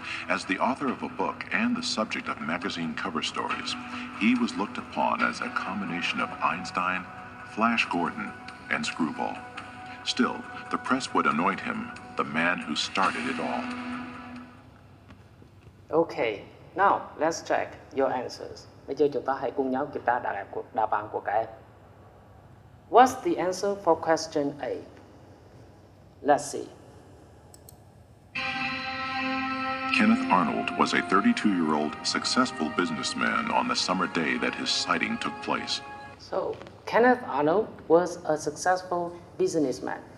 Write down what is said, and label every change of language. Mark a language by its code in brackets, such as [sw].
[en] As the author of a book and the subject of magazine cover stories, he was looked upon as a combination of Einstein, Flash Gordon, and Screwball. Still, the press would anoint him the man who started it all. Okay, now let's check your answers. [vi] Bây giờ chúng ta hãy cùng nhau kiểm tra đáp án của các em. [en] What's the answer for question A? Let's see. Kenneth Arnold was a 32-year-old successful businessman on the summer day that his sighting took place. So, Kenneth Arnold was a successful businessman.